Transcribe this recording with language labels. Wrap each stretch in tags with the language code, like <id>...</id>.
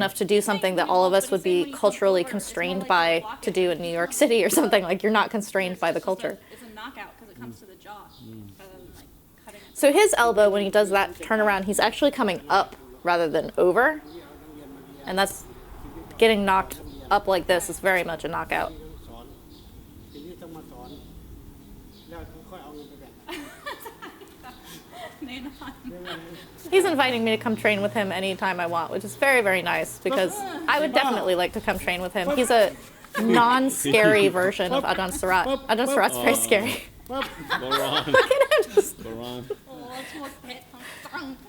<en>enough to do something that all of us would be culturally constrained by to do in New York City or something. Like you're not constrained by the culture. It's a knockout because it comes to the jaw rather than like cutting it. So his elbow, when he does that turnaround, he's actually coming up rather than over. And that's getting knocked up like this is very much a knockout.</en> <th>สอนทีนี้ต้องมาสอนแล้วค่อยเอาเงินไปแบ่ง แน่นอน</th> <en>He's inviting me to come train with him anytime I want, which is very, very nice because I would definitely like to come train with him. He's a non-scary version of Ajahn Surat. Ajahn Surat's very scary.</en> <th>ปั๊บ</th> <en>Boran. Look at him just Boran.</en> <th>โอ้โหเผ็ดทั้ง</th>